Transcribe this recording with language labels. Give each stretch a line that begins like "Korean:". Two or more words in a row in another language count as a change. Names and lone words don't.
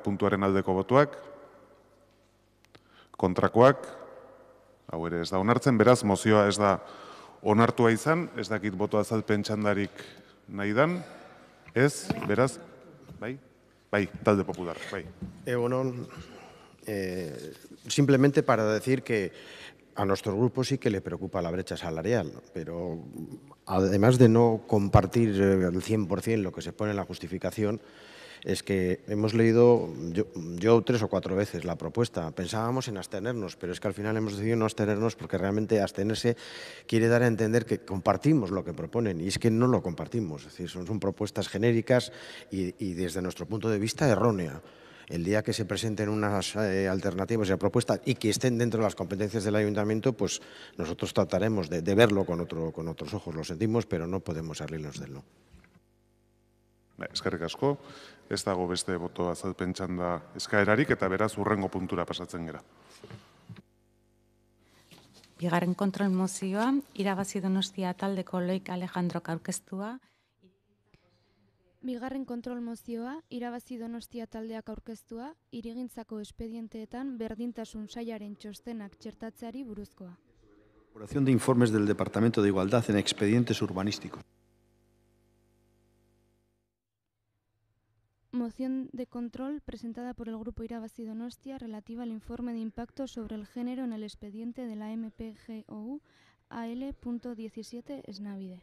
Basque: puntuaren aldeko botoak. Kontrakoak, hau ere ez da onartzen. Beraz, mozioa ez da onartua izan. Ez dakit boto azalpen txandarik nahi dan. Ez, beraz, bai, talde popular, bai.
Spanish: Simplemente para decir que a nuestro grupo sí que le preocupa la brecha salarial, pero además de no compartir al 100% lo que se pone en la justificación, es que hemos leído yo 3 o 4 veces la propuesta. Pensábamos en abstenernos, pero es que al final hemos decidido no abstenernos porque realmente abstenerse quiere dar a entender que compartimos lo que proponen, y es que no lo compartimos. Es decir, son propuestas genéricas y desde nuestro punto de vista errónea. El día que se presenten unas alternativas y propuestas y que estén dentro de las competencias del ayuntamiento, pues nosotros trataremos de verlo con otros ojos. Lo sentimos, pero no podemos salirnos del no.
Basque: Eskerrik asko, ez dago beste boto azalpen txanda eskaerarik, eta beraz hurrengo puntura pasatzen gera. Bigarren kontrol mozioa, irabazi Donostia taldeko Loik Alejandrok aurkeztua. Bigarren kontrol mozioa, irabazi Donostia taldeak aurkeztua, hirigintzako espedienteetan berdintasun sailaren txostenak txertatzeari buruzkoa.
Spanish: Elaboración de informes del Departamento de Igualdad en expedientes urbanísticos. Moción de control presentada por el Grupo Irabazi Donostia relativa al informe de impacto sobre el género en el expediente de la MPGOU AL.17 Esnabide.